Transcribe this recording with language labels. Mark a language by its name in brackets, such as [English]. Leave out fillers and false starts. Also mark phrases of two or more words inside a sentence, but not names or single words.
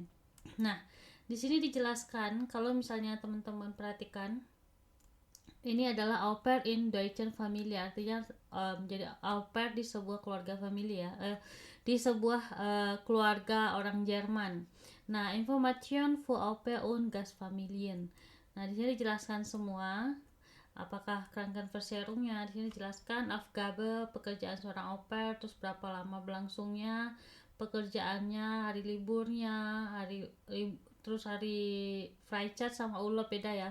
[Indonesian] Nah, di sini dijelaskan kalau misalnya teman-teman perhatikan, ini adalah [German] au pair in Deutschen Familie, [Indonesian] artinya menjadi au pair di sebuah keluarga famili ya, di sebuah keluarga orang Jerman. Nah, [German] Information für au pair und Gastfamilien. [Indonesian] Nah, di sini dijelaskan semua. Apakah Krankenversicherungnya, di sini dijelaskan Aufgabe, pekerjaan seorang au pair, terus berapa lama berlangsungnya pekerjaannya, hari liburnya, terus hari Freizeit sama Urlaub beda ya.